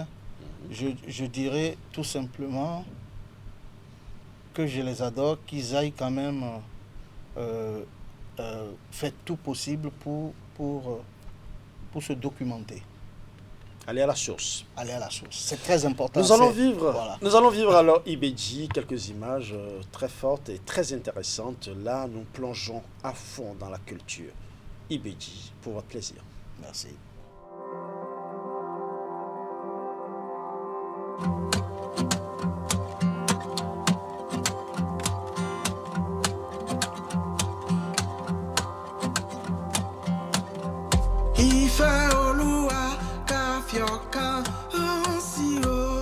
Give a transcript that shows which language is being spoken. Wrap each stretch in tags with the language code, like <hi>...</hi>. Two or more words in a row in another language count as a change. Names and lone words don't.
<fr>Je dirais tout simplement que je les adore, qu'ils aillent quand même faire tout possible pour se documenter. Aller à la source. Aller à la source. C'est très important. Nous allons vivre alors Ibedji, quelques images très fortes et très intéressantes. Là, nous plongeons à fond dans la culture. Ibedji, pour votre plaisir. Merci.</fr> <yo>Ife Olúwa ká fi ọkàn hàn sí o.</yo>